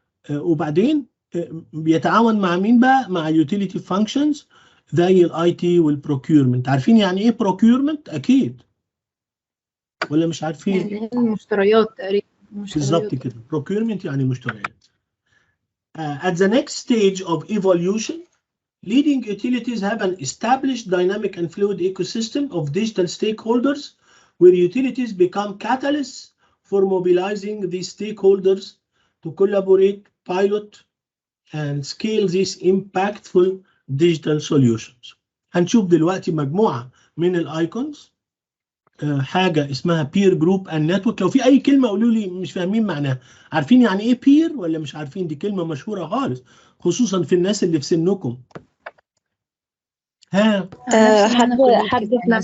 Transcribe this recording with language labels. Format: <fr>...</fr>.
<ar>وبعدين بيتعاون مع مين بقى؟ مع اليوتيليتي فانكشنز زي الاي تي والبروكيورمنت. عارفين يعني ايه بروكيورمنت اكيد ولا مش عارفين؟ يعني المشتريات تقريبا. بالظبط كده، procurement يعني مشتريات.</ar> <en>At the next stage of evolution, leading utilities have an established dynamic and fluid ecosystem of digital stakeholders where utilities become catalysts for mobilizing these stakeholders to collaborate, pilot, and scale these impactful digital solutions.</en> <ar>هنشوف دلوقتي مجموعة من الايكونز. حاجه اسمها بير جروب اند نتورك. لو في اي كلمه قولوا لي مش فاهمين معناها. عارفين يعني ايه بير ولا مش عارفين؟ دي كلمه مشهوره خالص خصوصا في الناس اللي في سنكم. حد في نفس</ar>